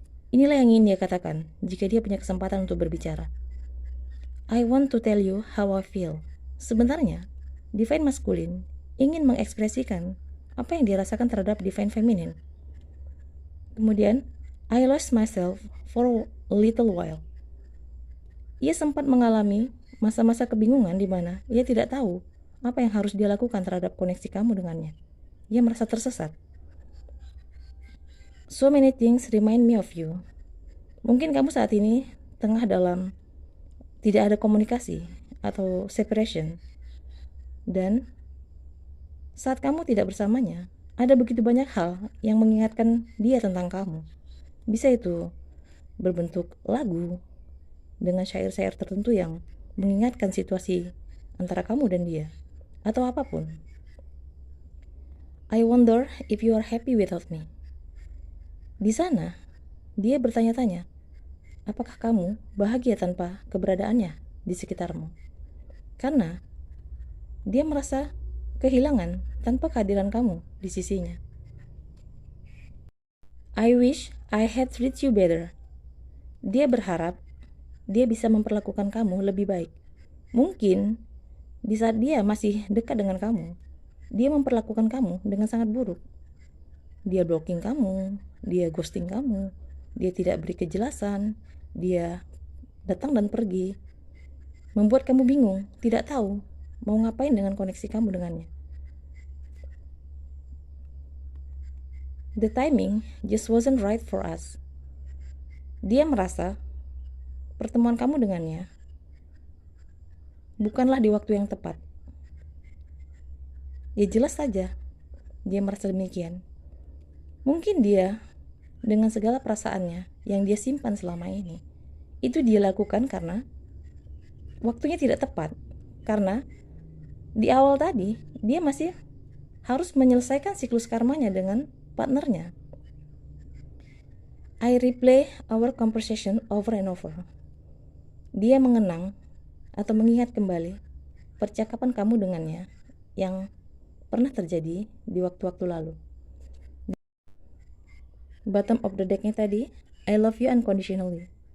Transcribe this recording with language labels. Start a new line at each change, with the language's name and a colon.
Indonesian: Inilah yang ingin dia katakan jika dia punya kesempatan untuk berbicara.
English: I want to tell you how I feel.
Indonesian: Sebenarnya, Divine Masculine ingin mengekspresikan apa yang dia rasakan terhadap Divine Feminine.
English: Kemudian, I lost myself for a little while.
Indonesian: Ia sempat mengalami masa-masa kebingungan di mana ia tidak tahu apa yang harus dia lakukan terhadap koneksi kamu dengannya. Ia merasa tersesat.
English: So many things remind me of you.
Indonesian: Mungkin kamu saat ini tengah dalam tidak ada komunikasi atau separation. Dan saat kamu tidak bersamanya, ada begitu banyak hal yang mengingatkan dia tentang kamu. Bisa itu berbentuk lagu dengan syair-syair tertentu yang mengingatkan situasi antara kamu dan dia, atau apapun.
English: I wonder if you are happy without me.
Indonesian: Di sana, dia bertanya-tanya, apakah kamu bahagia tanpa keberadaannya di sekitarmu? Karena dia merasa kehilangan tanpa kehadiran kamu di sisinya.
English: I wish I had treated you better.
Indonesian: Dia berharap dia bisa memperlakukan kamu lebih baik. Mungkin di saat dia masih dekat dengan kamu, dia memperlakukan kamu dengan sangat buruk. Dia blocking kamu, dia ghosting kamu, dia tidak beri kejelasan, dia datang dan pergi, membuat kamu bingung, tidak tahu mau ngapain dengan koneksi kamu dengannya.
English: The timing just wasn't right for us.
Indonesian: Dia merasa pertemuan kamu dengannya bukanlah di waktu yang tepat. Ya jelas saja, dia merasa demikian? Mungkin dia dengan segala perasaannya yang dia simpan selama ini, itu dia lakukan karena waktunya tidak tepat. Karena di awal tadi dia masih harus menyelesaikan siklus karmanya dengan partnernya.
English: I replay our conversation over and over.
Indonesian: Dia mengenang atau mengingat kembali percakapan kamu dengannya yang pernah terjadi di waktu-waktu lalu.
English: Bottom of the deck-nya tadi, I love you unconditionally.